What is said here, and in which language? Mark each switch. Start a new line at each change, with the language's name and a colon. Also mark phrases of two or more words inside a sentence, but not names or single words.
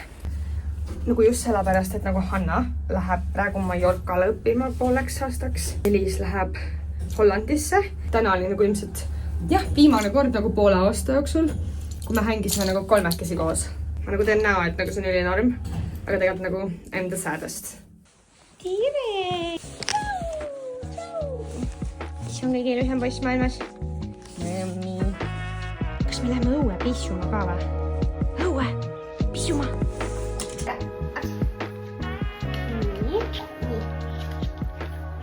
Estonian: Nagu just sellepärast, et nagu Hanna läheb praegu Mallorcale õppima 5 aastaks. Elis läheb Hollandisse. Täna oli nagu ilmselt viimane kord nagu 5 aasta jooksul, kui me hängisime nagu 3 koos. Ma nagu teen näo, et nagu see on ülinorm, aga tegelikult nagu
English: I'm the saddest.
Estonian: Tere! See on kõige ilusam poiss maailmas. Kas me läheme õue pissuma ka või? Õue! Pissuma! Nii.